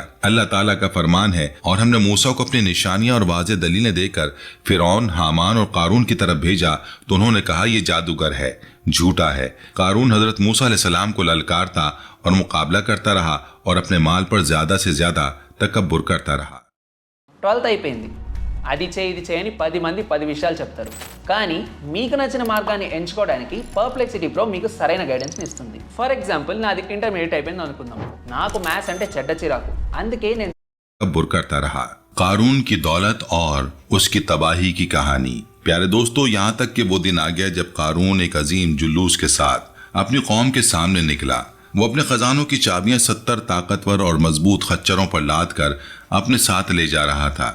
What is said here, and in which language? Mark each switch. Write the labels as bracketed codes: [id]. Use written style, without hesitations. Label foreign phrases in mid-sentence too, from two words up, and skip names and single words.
[ur] اللہ تعالیٰ کا فرمان ہے اور ہم نے موسیٰ کو اپنی نشانیاں اور واضح دلیلیں دے کر فرعون، حامان اور قارون کی طرف بھیجا تو انہوں نے کہا یہ جادوگر ہے، جھوٹا ہے۔ قارون حضرت موسیٰ علیہ السلام کو للکارتا اور مقابلہ کرتا رہا اور اپنے مال پر زیادہ سے زیادہ تکبر کرتا رہا۔ [te] 12th అయిపోయింది. అది చేయి ఇది చేయని 10 మంది 10 విషయాలు చెప్తారు, కానీ మీకు నచ్చిన మార్గాన్ని ఎంచుకోవడానికి పర్ప్లెక్సిటీ ప్రో మీకు సరైన గైడెన్స్ని ఇస్తుంది. [en] for example [te] నాది ఇంటర్మీడియట్ అయిపోయింది అనుకుందాం. నాకు మ్యాథ్స్ అంటే చెడ్డ చిరాకు, అందుకే నేను [ur] تکبر کرتا رہا۔ قارون کی دولت اور اس کی تباہی کی کہانی۔ پیارے دوستو، یہاں تک کہ وہ دن آ گیا جب قارون ایک عظیم جلوس کے ساتھ اپنی قوم کے سامنے نکلا۔ وہ اپنے خزانوں کی چابیاں 70 طاقتور اور مضبوط خچروں پر لاد کر اپنے ساتھ لے جا رہا تھا۔